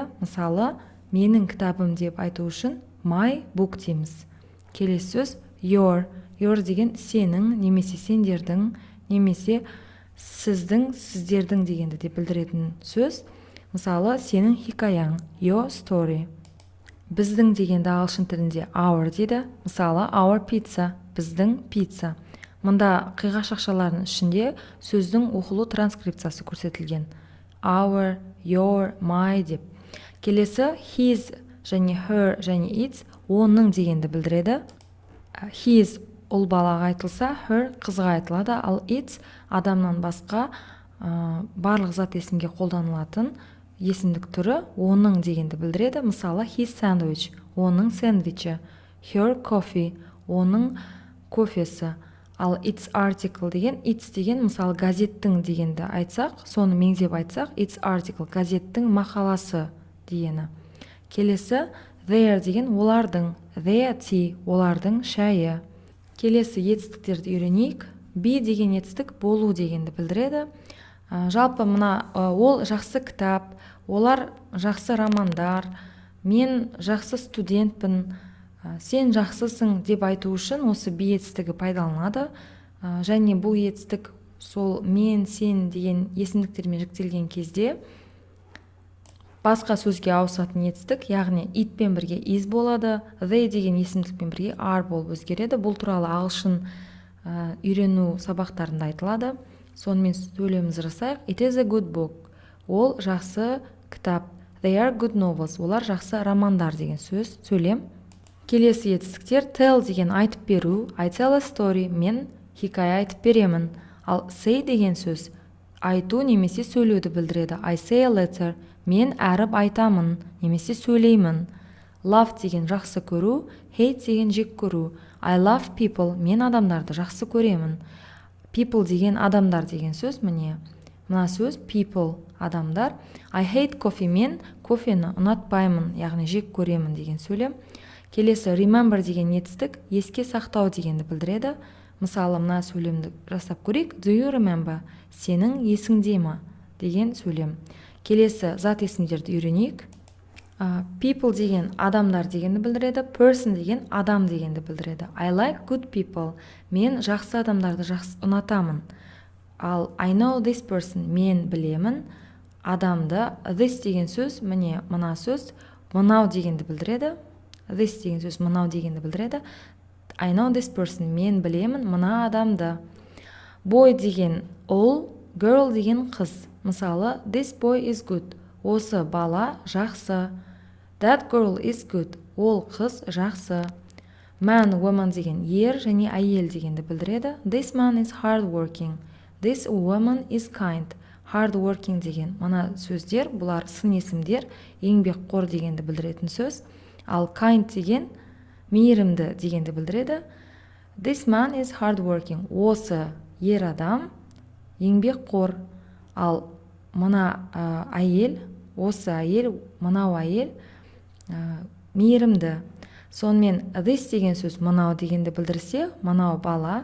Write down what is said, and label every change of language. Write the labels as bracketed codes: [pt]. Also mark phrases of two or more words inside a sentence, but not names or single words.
[kk] Мысалы, менің кітабым деп айту үшін [en] my book [kk] дейміз. Келесі сөз your. Your деген сенің, немесе сендердің, немесе сіздің, сіздердің дегенді де білдіретін сөз. Мысалы, сенің хикаяң, [en] your story. [kk] Біздің дегенді ағылшын тілінде our дейді. Мысалы, [en] our pizza, [kk] біздің пицца. Мұнда қиғаш ақшалардың ішінде сөздің оқылу транскрипциясы көрсетілген. [en] Our, your, my [kk] деп. Келесі his және her және its оның дегенді білдіреді. His ұл балаға айтылса, her қызға айтылады, ал its адамнан басқа барлық зат есімге қолданылатын есімдік түрі оның дегенді білдіреді. Мысалы, [en] his sandwich, [kk] оның сэндвичі, [en] her coffee, [kk] оның кофесі. Ал [en] its article [kk] деген, its деген мысалы газеттің дегенді айтсақ, соны меңзеп айтсақ, [en] its article, [kk] газеттің мақаласы дегені. Келесі their деген олардың, [en] their tea, [kk] олардың шайы. Келесі етістіктерді үйренейік. Be деген етістік болу дегенді білдіреді. Жалпы мына ол жақсы кітап, олар жақсы романдар, мен жақсы студентпін, сен жақсысың деп айту үшін осы be етістігі пайдаланады. Және бұл етістік сол мен, сен деген есімдіктермен жіктелген кезде басқа сөзге ауысатын етістік, яғни itпен бірге is болады, they деген есімдікпен бірге are болып өзгереді. Бұл туралы ағылшын үйрену сабақтарында айтылады. Сонымен сөйлемімізді жасайық. [en] It is a good book. [kk] Ол жақсы кітап. [en] They are good novels. [kk] Олар жақсы романдар деген сөз, сөйлем. Келесі етістіктер tell деген айтып беру. [en] I tell a story. [kk] Мен хикая айтып беремін. Ал say деген сөз айту немесе сөйлеуді білдіреді. [en] I say a letter. [kk] Мен әріп айтамын немесе сөйлеймін. Love деген жақсы көру. Hate деген жек көру. [en] I love people. [kk] Мен адамдарды жақсы көремін. People деген адамдар деген сөз, мына сөз people, адамдар. [en] I hate coffee, [kk] мен кофені ұнатпаймын, яғни жек көремін деген сөйлем. Келесі remember деген етістік еске сақтау дегенді білдіреді. Мысалы, мына сөйлемді жасап көрейік. [en] Do you remember? [kk] Сенің есіңде ме? Деген сөйлем. Келесі зат есімдерді үйренейік. People деген адамдар дегенді білдіреді. Person деген адам дегенді білдіреді. [en] I like good people. [kk] Мен жақсы адамдарды жақсы ұнатамын. [en] Ал I know this person. [kk] Мен білемін адамды. This деген сөз, мына сөз мынау дегенді білдіреді. This деген сөз мынау дегенді білдіреді. [en] I know this person. [kk] Мен білемін мына адамды. Boy деген ұл, girl деген қыз. Мысалы, [en] this boy is good. [kk] Осы бала жақсы. [en] That girl is good. [kk] Ол қыз жақсы. [en] Man, woman [kk] деген ер және әйел дегенді білдіреді. [en] This man is hard working. This woman is kind. Hard working [kk] деген мына сөздер, бұлар сын есімдер, еңбекқор дегенді білдіретін сөз. Ал kind деген мейірімді дегенді білдіреді. [en] This man is hard working. [kk] Осы ер адам еңбекқор. Ал мына әйел, осы әйел, мынау әйел мейірімді. Сонымен this деген сөз мынау дегенді білдірсе, мынау бала.